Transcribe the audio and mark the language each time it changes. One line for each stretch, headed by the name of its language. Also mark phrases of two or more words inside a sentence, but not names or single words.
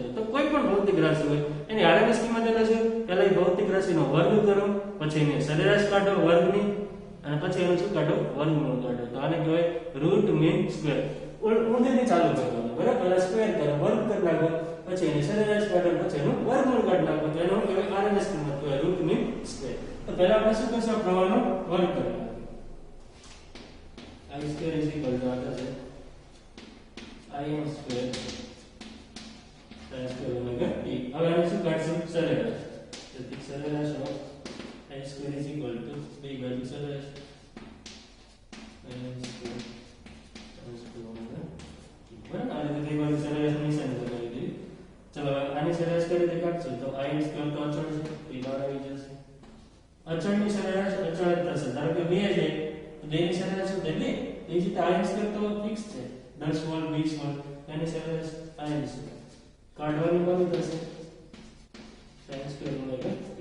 Gujarati: તો કોઈ પણ ભૌતિક રાશિ હોય એની આરએમએસ કિંમત એટલે શું, પહેલા એ ભૌતિક રાશિનો વર્ગ કરો, પછી એની સરેરાશ કાઢો વર્ગની, અને પછી એનું શું કાઢો, વર્ગમૂળ કાઢો. તો આને કહેવાય
English: root mean square.
Gujarati: ઊંધેથી ચાલુ કરવાનું બરાબર, પહેલા સ્ક્વેર કરો, વર્ગ કરી નાખો, પછી એની સરેરાશ કાઢો, પછી એનું વર્ગમૂળ કાઢી નાખો, તો એનો કહેવાય આરએમએસ કિંમત કહેવાય
English: root mean square.
Gujarati: તો પહેલા આપણે શું કરશું, પ્રવાહનો વર્ગ કરવાનો.
English: I square is equal to what is it? Im square sin square omega t.
Gujarati: હવે આને શું કાઢશું, સરેરાશ. તેથી સરેરાશ
English: of I square is equal to
Gujarati: બે બાજુ સરેરાશ
English: Im square sin square omega t.
Gujarati: બરાબર આ રીતે બે બાજુ સરેરાશ નિશાની લગાવી દીધી. ચલો આની સરેરાશ કઈ રીતે કાઢશું, તો
English: Im square
Gujarati: તો અચળ છે એ બહાર આવી જશે. અચળની સરેરાશ અચળ જ થશે, ધારો કે 2 છે તો 2 ની સરેરાશ શું થાય 2. એ જ રીતે
English: Im square
Gujarati: તો ફિક્સ છે 10 વોલ્ટ 20 વોલ્ટ એની સરેરાશ
English: Im square
Gujarati: કાઢવાની કોની થશે,
English: sin square omega t.